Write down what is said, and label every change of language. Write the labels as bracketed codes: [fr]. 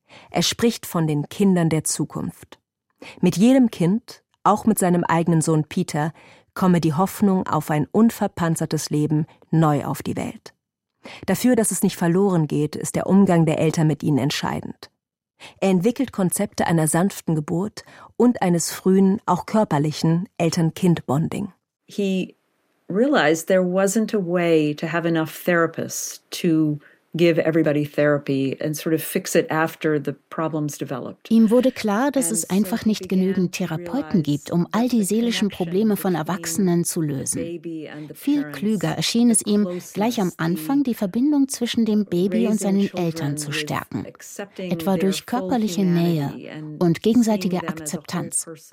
[de] Er spricht von den Kindern der Zukunft. Mit jedem Kind, auch mit seinem eigenen Sohn Peter, komme die Hoffnung auf ein unverpanzertes Leben neu auf die Welt. Dafür, dass es nicht verloren geht, ist der Umgang der Eltern mit ihnen entscheidend. Er entwickelt Konzepte einer sanften Geburt und eines frühen, auch körperlichen Eltern-Kind-Bonding. [en] He realized there wasn't a way to have enough therapists to give everybody therapy and sort of fix it after the problems developed. [de] Ihm wurde klar, dass es einfach nicht genügend Therapeuten gibt, um all die seelischen Probleme von Erwachsenen zu lösen. Viel klüger erschien es ihm, gleich am Anfang die Verbindung zwischen dem Baby und seinen Eltern zu stärken, etwa durch körperliche Nähe und gegenseitige Akzeptanz.